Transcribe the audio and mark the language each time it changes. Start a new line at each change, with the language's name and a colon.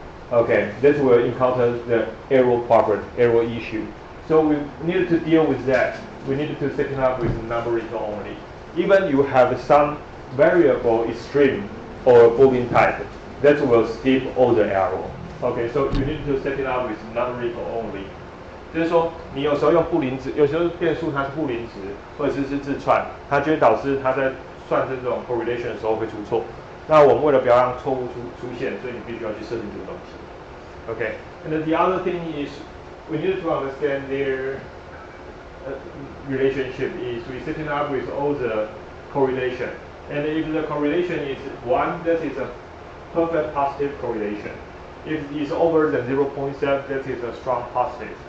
English: Okay, that will encounter the error problem, error issue. So we needed to deal with that. We needed to set it up with numeric only. Even you have some variable is string or Boolean type, that will skip all the error. Okay, so you need to set it up with numeric only.
Chinese: 就是说，你有时候用布林值，有时候变数它是布林值，或者是字串，它就会导致它在算这种 correlation 的时候会出错。那我们为了不要让错误出现，所以你必须要去设定这个东西。
English: Okay, and then the other thing is we need to understand their relationship is we setting up with all the correlation. And if the correlation is 1, that is a perfect positive correlation. If it's over than 0.7, that is a strong positive.